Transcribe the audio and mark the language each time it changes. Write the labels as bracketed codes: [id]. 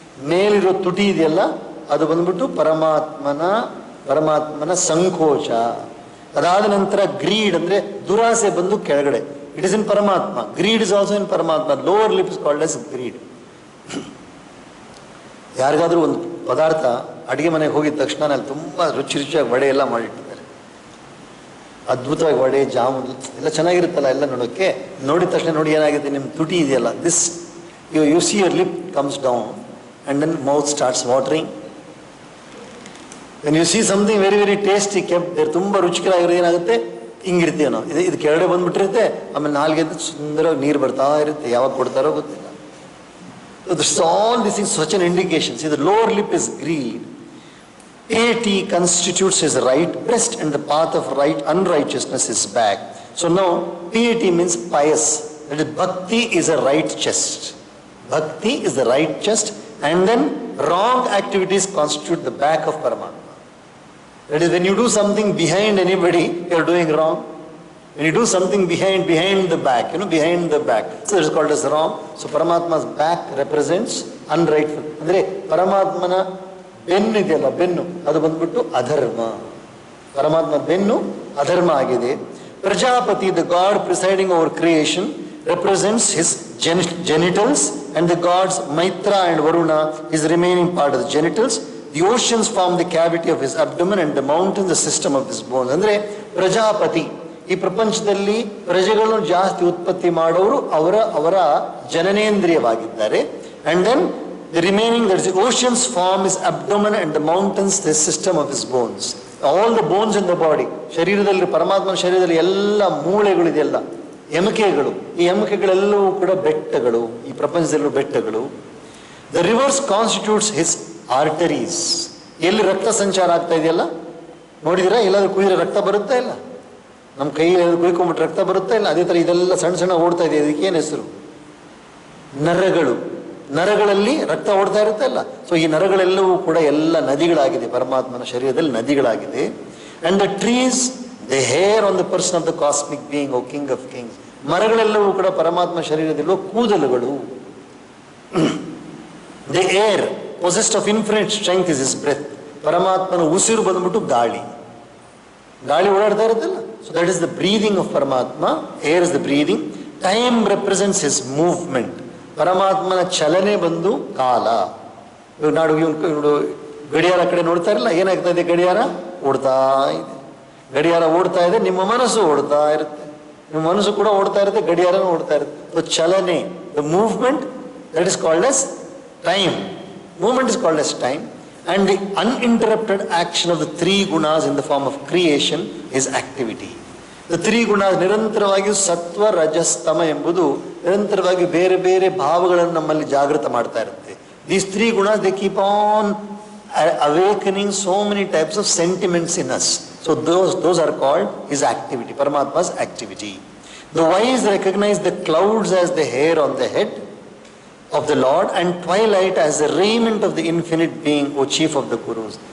[kn] ಮೇಲಿರೋ ತುಟಿ ಇದೆಯಲ್ಲ, ಅದು ಬಂದ್ಬಿಟ್ಟು ಪರಮಾತ್ಮನ ಸಂಕೋಚ. ಅದಾದ ನಂತರ ಗ್ರೀಡ್ ಅಂದ್ರೆ ದುರಾಸೆ ಬಂದು ಕೆಳಗಡೆ. [en] It is in Paramatma. Greed is also in Paramatma. Lower lip is called as greed. [kn] ಯಾರಿಗಾದ್ರೂ ಒಂದು ಪದಾರ್ಥ ಅಡಿಗೆ ಮನೆಗೆ ಹೋಗಿದ ತಕ್ಷಣ ಅಲ್ಲಿ ತುಂಬಾ ರುಚಿಯಾಗಿ ವಡೆ ಎಲ್ಲ ಮಾಡಿಟ್ಟಿದ್ದಾರೆ, ಅದ್ಭುತವಾಗಿ ವಡೆ, ಜಾಮೂನ್ ಎಲ್ಲ ಚೆನ್ನಾಗಿರುತ್ತಲ್ಲ ಎಲ್ಲ ನೋಡೋಕ್ಕೆ. ನೋಡಿದ ತಕ್ಷಣ ನೋಡಿ ಏನಾಗುತ್ತೆ, ನಿಮ್ಮ ತುಟಿ ಇದೆಯಲ್ಲ, [en] This you see your lip comes down and then mouth starts watering. when you see something very very tasty kept there, [kn] ತುಂಬಾ ರುಚಿಕರವಾಗಿರೋದು ಏನಾಗುತ್ತೆ, ಹಿಂಗಿರ್ತೀವಿ ನಾವು. ಇದು ಕೆಳಗಡೆ ಬಂದ್ಬಿಟ್ಟಿರುತ್ತೆ, ಆಮೇಲೆ ನಾಲ್ಗೆ ಸುಂದರವಾಗಿ ನೀರು ಬರ್ತಾ ಇರುತ್ತೆ. ಯಾವಾಗ ಕೊಡ್ತಾರೋ ಗೊತ್ತಿಲ್ಲ. [en] All these things such an indication. See, the lower lip is greed. Piety constitutes his right breast and the path of right unrighteousness is back. So now piety means pious. That is, bhakti is a right chest. Bhakti is the right chest, and then wrong activities constitute the back of Paramatma. That is, when you do something behind anybody, you are doing wrong. When you do something behind the back, behind the back, so it is called as wrong. So Paramatma's back represents unrightful. [kn] Andre Paramatmana ಬೆನ್ನು ಇದೆಯಲ್ಲ, ಬೆನ್ನು ಅದು ಬಂದ್ಬಿಟ್ಟು ಅಧರ್ಮ. ಪರಮಾತ್ಮ ಬೆನ್ನು ಅಧರ್ಮ ಆಗಿದೆ. [en] Prajapati, the god presiding over creation, represents his genitals, and the gods Maitra and Varuna, his remaining part of the genitals. The oceans form the cavity of his abdomen, and the mountains the system of his bones. [kn] ಅಂದ್ರೆ ಪ್ರಜಾಪತಿ, ಈ ಪ್ರಪಂಚದಲ್ಲಿ ಪ್ರಜೆಗಳನ್ನು ಜಾಸ್ತಿ ಉತ್ಪತ್ತಿ ಮಾಡೋರು ಅವರ ಜನನೇಂದ್ರಿಯವಾಗಿದ್ದಾರೆ. [en] And then the remaining, that is the oceans form his abdomen, and the mountains the system of his bones. All the bones in the body, [kn] ಶರೀರದಲ್ಲಿ, ಪರಮಾತ್ಮನ ಶರೀರದಲ್ಲಿ ಎಲ್ಲ ಮೂಳೆಗಳಿದೆಯಲ್ಲ, ಎಮಕೆಗಳು, ಈ ಎಮಕೆಗಳೆಲ್ಲವೂ ಕೂಡ ಬೆಟ್ಟಗಳು, ಈ ಪ್ರಪಂಚದಲ್ಲೂ ಬೆಟ್ಟಗಳು. [en] The rivers constitutes his arteries. [kn] ಎಲ್ಲಿ ರಕ್ತ ಸಂಚಾರ ಆಗ್ತಾ ಇದೆಯಲ್ಲ, ನೋಡಿದಿರಾ? ಎಲ್ಲಾದ್ರೂ ಕುಯ್ದ್ರೆ ರಕ್ತ ಬರುತ್ತಾ ಇಲ್ಲ? ನಮ್ಮ ಕೈಯಲ್ಲಿ ಕುಯ್ಕೊಂಡ್ಬಿಟ್ಟು ರಕ್ತ ಬರುತ್ತಾ ಇಲ್ಲ? ಅದೇ ಥರ ಇದೆಲ್ಲ ಸಣ್ಣ ಸಣ್ಣ ಓಡ್ತಾ ಇದೆ. ಇದಕ್ಕೆ ಏನು ಹೆಸರು? ನರಗಳು. ನರಗಳಲ್ಲಿ ರಕ್ತ ಓಡ್ತಾ ಇರುತ್ತೆ ಅಲ್ಲ. ಸೊ ಈ ನರಗಳೆಲ್ಲವೂ ಕೂಡ ಎಲ್ಲ ನದಿಗಳಾಗಿದೆ, ಪರಮಾತ್ಮನ ಶರೀರದಲ್ಲಿ ನದಿಗಳಾಗಿದೆ. [en] And the trees, the hair on the person of the cosmic being, O king of kings. [kn] ಮರಗಳೆಲ್ಲವೂ ಕೂಡ ಪರಮಾತ್ಮ ಶರೀರದಲ್ಲಿರುವ ಕೂದಲುಗಳು. [en] The air possessed of infinite strength is his breath. [kn] ಪರಮಾತ್ಮನ ಉಸಿರು ಬಂದ್ಬಿಟ್ಟು ಗಾಳಿ ಓಡಾಡ್ತಾ ಇರುತ್ತಲ್ಲ. [en] So that is the breathing of Paramatma. Air is the breathing. Time represents his movement. [kn] ಪರಮಾತ್ಮನ ಚಲನೆ ಬಂದು ಕಾಲ. ಇವನು ಗಡಿಯಾರ ಕಡೆ ನೋಡ್ತಾ ಇರಲ್ಲ, ಏನಾಗ್ತಾ ಇದೆ? ಗಡಿಯಾರ ಓಡ್ತಾ ಇದೆ. ಗಡಿಯಾರ ಓಡ್ತಾ ಇದೆ, ನಿಮ್ಮ ಮನಸ್ಸು ಓಡ್ತಾ ಇರುತ್ತೆ. ನಿಮ್ಮ ಮನಸ್ಸು ಕೂಡ ಓಡ್ತಾ ಇರುತ್ತೆ, ಗಡಿಯಾರನೂ ಓಡ್ತಾ ಇರುತ್ತೆ. ಸೊ ಚಲನೆ, [en] The movement, that is called as time. Movement is called as time, and the uninterrupted action of the three gunas in the form of creation is activity. The three gunas [kn] ನಿರಂತರವಾಗಿ ಸತ್ವ, ರಜಸ್, ತಮ ಎಂಬುದು ನಿರಂತರವಾಗಿ ಬೇರೆ ಬೇರೆ ಭಾವಗಳನ್ನು ನಮ್ಮಲ್ಲಿ ಜಾಗೃತ ಮಾಡ್ತಾ ಇರುತ್ತೆ. [en] These three gunas, they keep on awakening so many types of sentiments in us. So those are called his activity, Paramatma's activity. The wise recognize the clouds as the hair on the head of the Lord, and twilight as the raiment of the infinite being, O chief of the Gurus.